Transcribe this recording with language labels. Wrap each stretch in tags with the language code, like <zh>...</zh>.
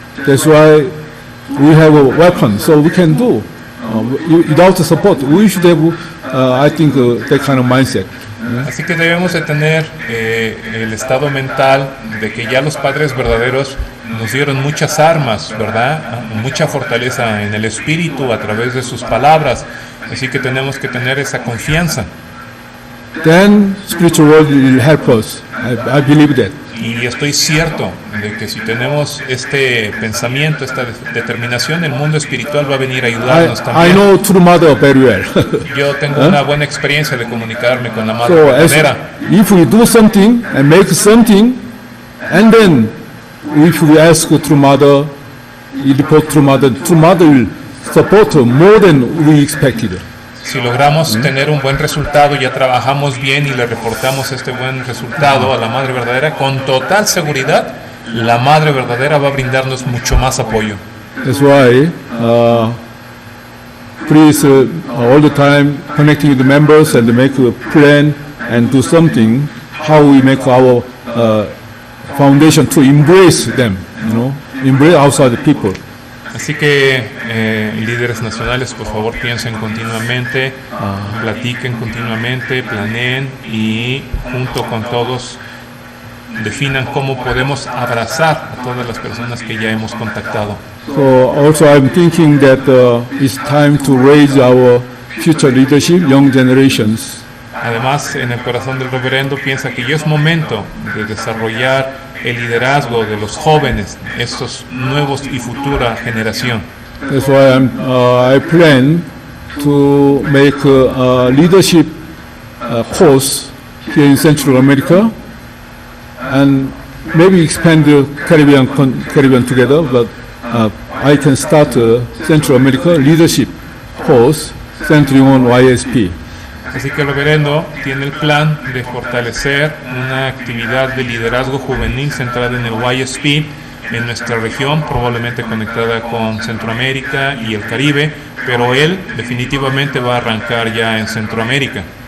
<en>That's why we have a weapon, so we can do. Without the support, we should have, I think, that kind of mindset.</en> <es>Así que debemos de tener el estado mental de que ya los padres verdaderos nos dieron muchas armas, ¿verdad? Mucha fortaleza en el espíritu a través de sus palabras. Así que tenemos que tener esa confianza.</es> <en>Then spiritual world will help us. I believe that.</en> <es>Y estoy cierto de que si tenemos este pensamiento, esta determinación, el mundo espiritual va a venir a ayudarnos también.</es> <en>I know True Mother very well.</en> <es>Yo tengo una buena experiencia de comunicarme con la Madre verdadera.</es> <en>If we do something and make something, and then if we ask True Mother, we report True Mother will support more than we expected.</en> <es>Si logramos tener un buen resultado, ya trabajamos bien y le reportamos este buen resultado a la Madre verdadera, con total seguridad, la Madre verdadera va a brindarnos mucho más apoyo.</es> <en>That's why, please, all the time connecting with the members and make a plan and do something, how we make our foundation to embrace them, embrace outside people.</en> <es>Así que líderes nacionales, por favor, piensen continuamente, platiquen continuamente, planeen y junto con todos definan cómo podemos abrazar a todas las personas que ya hemos contactado.</es> <en>So also I'm thinking that it's time to raise our future leadership, young generations.</en> <es>Además, en el corazón del reverendo piensa que ya es momento de desarrollar el liderazgo de los jóvenes, estos nuevos y futura generación.</es> <en>That's why I plan to make a leadership course here in Central America and maybe expand the Caribbean together, but I can start a Central America leadership course centering on YSP.</en> <es>Así que el reverendo tiene el plan de fortalecer una actividad de liderazgo juvenil centrada en el YSP en nuestra región, probablemente conectada con Centroamérica y el Caribe, pero él definitivamente va a arrancar ya en Centroamérica.</es>